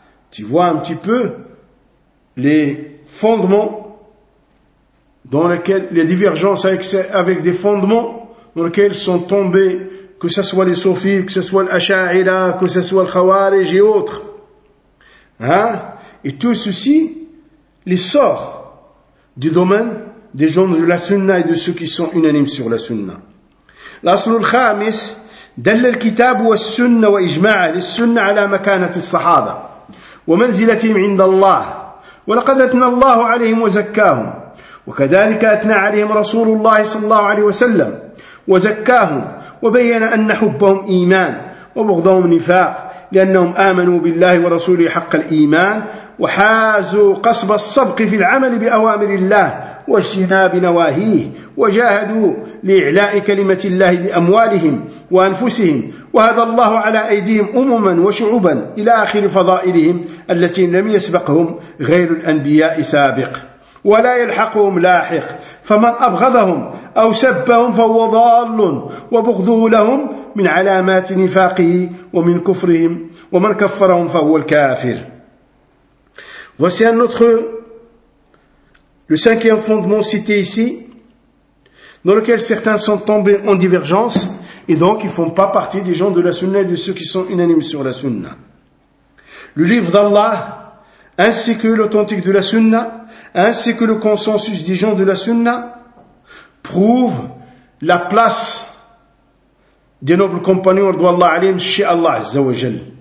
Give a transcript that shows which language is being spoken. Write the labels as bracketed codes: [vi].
[fr] Tu vois un petit peu les fondements dans lesquels les divergences avec des fondements dans lesquels sont tombés, que ce soit les Sophis, que ce soit l'Asha'ira, que ce soit le Khawarij et autres. Hein? Et tout ceci les sort du domaine des gens de la Sunna et de ceux qui sont unanimes sur la Sunna. [ar] L'aslul khamis دل الكتاب والسنة وإجماع للسنة على مكانة الصحابة ومنزلتهم عند الله، ولقد أثنى الله عليهم وزكاهم، وكذلك أثنى عليهم رسول الله صلى الله عليه وسلم وزكاهم، وبين أن حبهم إيمان وبغضهم نفاق، لأنهم آمنوا بالله ورسوله حق الإيمان وحازوا قصب الصبق في العمل بأوامر الله واجتناب نواهيه، وجاهدوا لإعلاء كلمة الله بأموالهم وأنفسهم، وهذا الله على أيديهم أمما وشعوبا إلى آخر فضائلهم التي لم يسبقهم غير الأنبياء سابق ولا يلحقهم لاحق، فمن أبغضهم أو سبهم فهو ضال، وبغضه لهم من علامات نفاقه ومن كفرهم، ومن كفرهم فهو الكافر. [fr] Voici un autre, le cinquième fondement cité ici, dans lequel certains sont tombés en divergence, et donc ils ne font pas partie des gens de la Sunna et de ceux qui sont unanimes sur la Sunna. Le livre d'Allah, ainsi que l'authentique de la Sunna, ainsi que le consensus des gens de la Sunna, prouvent la place des nobles compagnons d'Allah alim chez Allah Azza wa Jal.